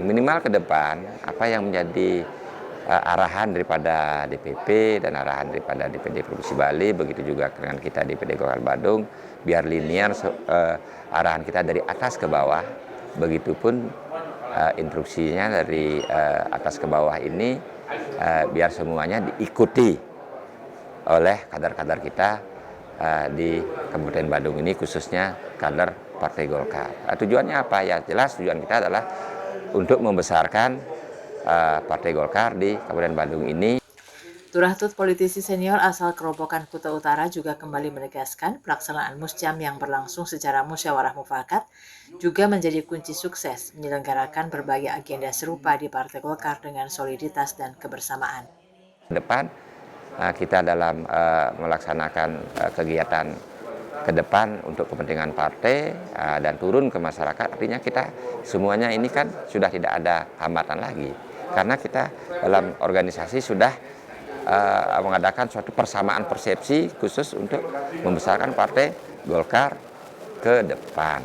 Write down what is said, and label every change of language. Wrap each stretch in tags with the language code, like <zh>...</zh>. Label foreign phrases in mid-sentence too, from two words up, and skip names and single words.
<id>Minimal ke depan apa yang menjadi arahan daripada DPP dan arahan daripada DPD Provinsi Bali, begitu juga dengan kita DPD Golkar Badung, biar linear arahan kita dari atas ke bawah, begitupun instruksinya dari atas ke bawah ini biar semuanya diikuti oleh kader-kader kita di Kabupaten Badung ini, khususnya kader Partai Golkar. Tujuannya apa? Ya jelas tujuan kita adalah untuk membesarkan Partai Golkar di Kabupaten Badung ini. Turah Tut, politisi senior asal Kerobokan Kuta Utara, juga kembali menegaskan pelaksanaan Muscam yang berlangsung secara musyawarah mufakat juga menjadi kunci sukses menyelenggarakan berbagai agenda serupa di Partai Golkar dengan soliditas dan kebersamaan. Depan kita dalam melaksanakan kegiatan ke depan untuk kepentingan partai dan turun ke masyarakat, artinya kita semuanya ini kan sudah tidak ada hambatan lagi karena kita dalam organisasi sudah mengadakan suatu persamaan persepsi khusus untuk membesarkan Partai Golkar ke depan.</id>